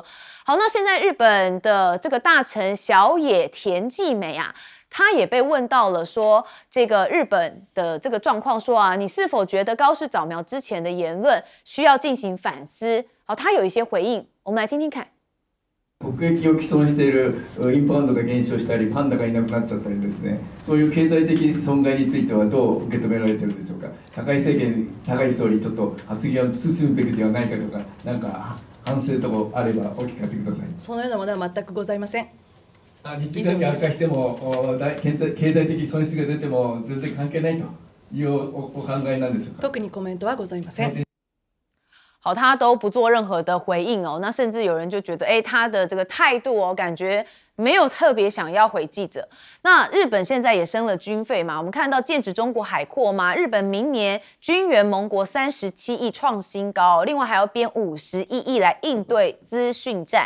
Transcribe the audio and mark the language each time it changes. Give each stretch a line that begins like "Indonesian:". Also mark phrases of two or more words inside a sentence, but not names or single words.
Chinese: 好，那现在日本的这个大臣小野田纪美啊，他也被问到了说，这个日本的这个状况，说啊，你是否觉得高市早苗之前的言论需要进行反思？好，他有一些回应，我们来听听看。
Japanese: 国益を毀損しているインバウンドが減少したり、パンダがいなくなっちゃったりですね、そういう経済的損害についてはどう受け止められているでしょうか。高市政権、高市総理、ちょっと発言を慎むべきではないかとか、なんか反省とかあればお聞かせください。そのようなものは全くございません。日中関係悪化しても経済的損失が出ても全然関係ないというお考えなんでしょうか。特にコメントはございません。
Chinese: 好，他都不做任何的回应哦。那甚至有人就觉得，他的这个态度哦，感觉没有特别想要回记者。那日本现在也升了军费嘛，我们看到剑指中国海阔嘛，日本明年军援盟国37亿创新高，另外还要编51亿来应对资讯战。